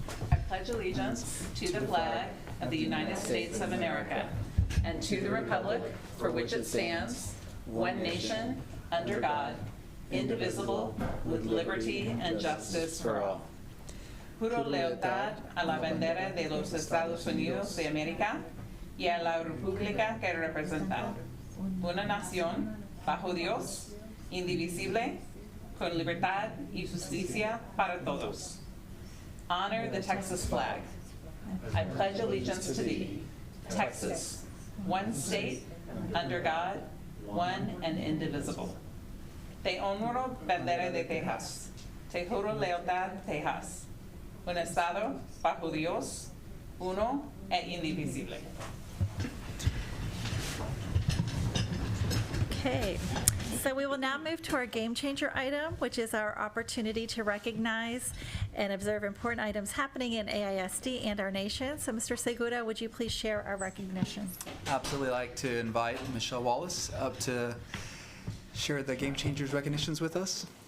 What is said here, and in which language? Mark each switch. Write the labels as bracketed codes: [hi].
[en] I pledge allegiance to the flag of the United States of America and to the republic for which it stands, one nation, under God, indivisible, with liberty and justice for all. [es] Juro lealtad a la bandera de los Estados Unidos de América y a la república que representa, una nación bajo Dios, indivisible, con libertad y justicia para todos. [en] Honor the Texas flag. I pledge allegiance to thee, Texas, one state, under God, one and indivisible. [es] Te honro, bandera de Texas. Te juro lealtad, Texas. Un estado bajo Dios, uno e indivisible. [en] Okay, so we will now move to our game changer item, which is our opportunity to recognize and observe important items happening in AISD and our nation. So Mr. Segura, would you please share our recognition? Absolutely like to invite Michelle Wallace up to share the Game Changers recognitions with us.